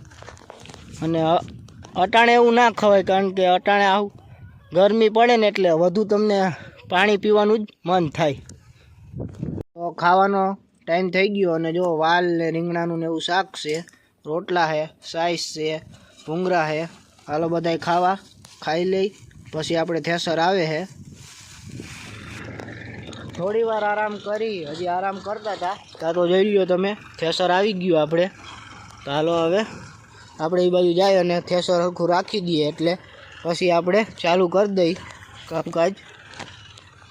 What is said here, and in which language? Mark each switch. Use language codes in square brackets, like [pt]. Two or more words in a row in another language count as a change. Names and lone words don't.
[gu] અને અટાણે એવું ના ખવાય, કારણ કે અટાણે આવું ગરમી પડે ને એટલે વધુ તમને પાણી પીવાનું જ મન થાય। તો ખાવાનો ટાઈમ થઈ ગયો અને જો વાલ ને રીંગણાનું ને એવું શાક છે, રોટલા છે, સાઈસ છે, ભૂંગળા છે। હાલો બધાય ખાવા, ખાઈ લઈ પછી આપણે થેસર આવે છે। થોડી વાર આરામ કરી, હજી આરામ કરતા થા ત્યા તો જોઈ લો તમે થેસર આવી ગયું આપણે। તો હાલો હવે આપણે એ બાજુ જાય અને થેસર હરખું રાખી દઈએ એટલે પછી આપણે ચાલુ કરી દઈ કામકાજ।